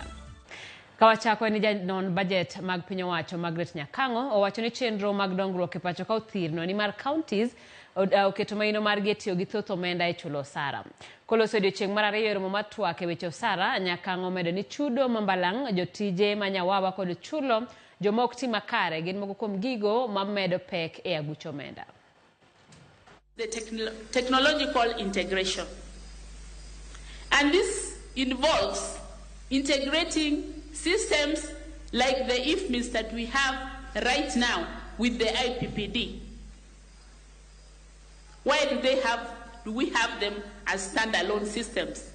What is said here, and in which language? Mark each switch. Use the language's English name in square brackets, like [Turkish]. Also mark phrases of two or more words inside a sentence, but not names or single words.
[Luo (Kenya and Tanzania)] Kawachako ni Janon bajet mag piny owacho Margaret Nyakang'o owachoni chenro mag dongruok e pacho ka othirno ni mar counties oketo maino mar tiyo gi thoth omenda e chulo osara. Koloso odiochieng' mar ariyo romo mar twak e weche osara, Nyakang'o medo ni chudo mambalang' jotije manyawawa kod chulo joma ok ti makare gin moko kuom gigo mamedo pek e aguch omenda. [English] The technological integration. And this involves integrating systems like the IFMIS that we have right now with the IPPD. Why do we have them as standalone systems?